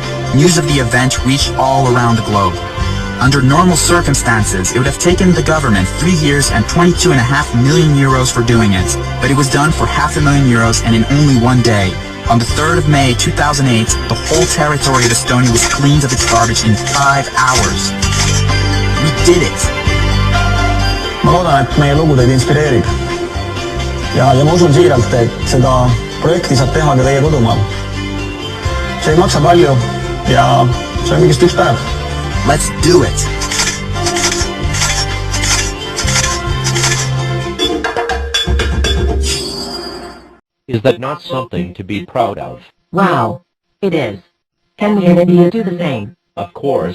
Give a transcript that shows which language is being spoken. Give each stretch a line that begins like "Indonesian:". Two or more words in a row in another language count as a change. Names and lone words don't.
English: News of the event reached all around the globe. Under normal circumstances, it would have taken the government 3 years and 22.5 million euros for doing it, but it was done for €500,000 and in only one day. On the 3rd of May 2008, the whole territory of Estonia was cleaned of its garbage in 5 hours. did it!
Estonian: ma loodan, et meie lugu teid inspireerib. ja ma usun siiralt, et seda projekti saab teha ka teie kodumaal. see ei maksa palju ja see on kõigest üks päev.
English: Let's do it! Is that not something to be proud of? Wow. It is. Can we in India do the same? Of course.